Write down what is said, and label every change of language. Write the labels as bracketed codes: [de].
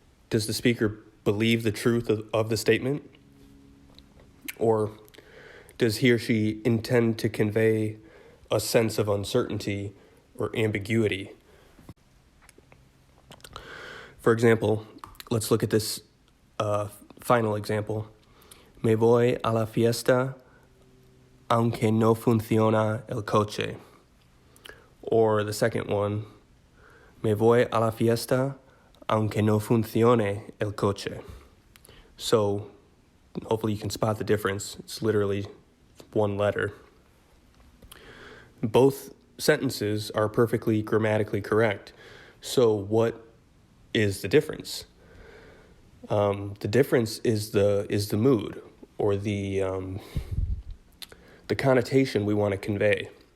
[en] Does the speaker believe the truth of the statement? Or does he or she intend to convey a sense of uncertainty or ambiguity? For example, let's look at this final example. [es] Me voy a la fiesta aunque no funciona el coche. [en] Or the second one, [es] me voy a la fiesta aunque no funcione el coche. [en] So hopefully you can spot the difference. It's literally one letter. Both sentences are perfectly grammatically correct. So what is the difference? The difference is the mood, or the connotation we want to convey.